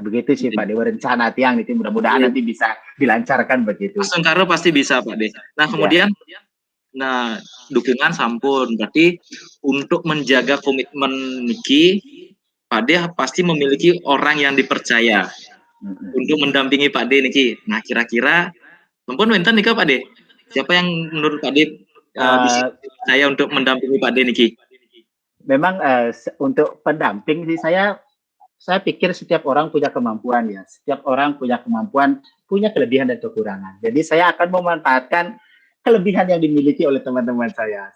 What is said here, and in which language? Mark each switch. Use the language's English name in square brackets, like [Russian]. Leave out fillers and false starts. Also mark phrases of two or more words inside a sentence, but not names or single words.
[Indonesian] Begitu sih Pak Dewa, rencana Tiang itu mudah-mudahan nanti bisa dilancarkan begitu. Langsung karo pasti bisa Pak De. Nah kemudian nah dukungan sampun, berarti untuk menjaga komitmen niki Pak De pasti memiliki orang yang dipercaya untuk mendampingi Pak De niki. [Balinese] Nah kira-kira sampun wenten nika Pak De, [Indonesian] siapa yang menurut Pak De bisa saya untuk mendampingi Pak De niki? Memang untuk pendamping sih saya pikir setiap orang punya kemampuan ya. Setiap orang punya kemampuan, punya kelebihan dan kekurangan. Jadi saya akan memanfaatkan kelebihan yang dimiliki oleh teman-teman saya.